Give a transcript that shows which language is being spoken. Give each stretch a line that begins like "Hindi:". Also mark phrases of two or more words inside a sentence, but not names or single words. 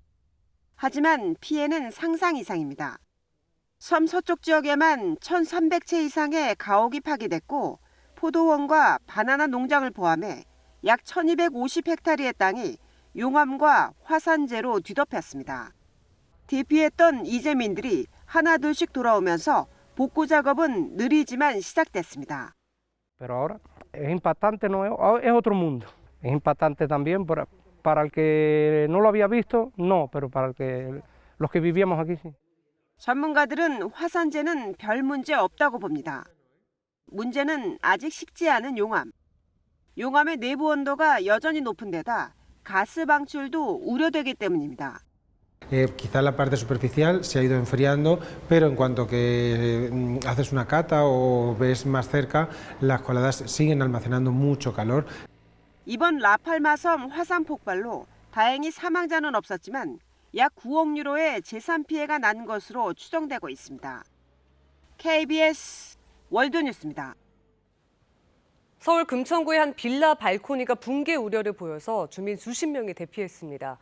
Korean: 하지만 피해는 상상 이상입니다. 섬 서쪽 지역에만 1,300채 이상의 가옥이 파괴됐고 포도원과 바나나 농장을 포함해 약 1,250헥타르의 땅이 용암과 화산재로 뒤덮였습니다. 대피했던 이재민들이 하나둘씩 돌아오면서 복구 작업은 느리지만 시작됐습니다.
Spanish: Pero ahora es impactante, no es otro mundo. Es impactante también para el que no lo había visto, no, pero para los que vivíamos aquí sí.
Korean: 전문가들은 화산재는 별 문제 없다고 봅니다. 문제는 아직 식지 않은 용암. 용암의 내부 온도가 여전히 높은 데다 가스 방출도 우려되기 때문입니다.
Spanish: Quizá la parte superficial se ha ido enfriando, pero en cuanto que haces una cata o ves más cerca, las coladas siguen almacenando mucho calor.
Korean: 이번 라팔마 섬 화산 폭발로 다행히 사망자는 없었지만 약 9억 유로의 재산 피해가 난 것으로 추정되고 있습니다. KBS 월드뉴스입니다. 서울 금천구의 한 빌라 발코니가 붕괴 우려를 보여서 주민 수십 명이 대피했습니다.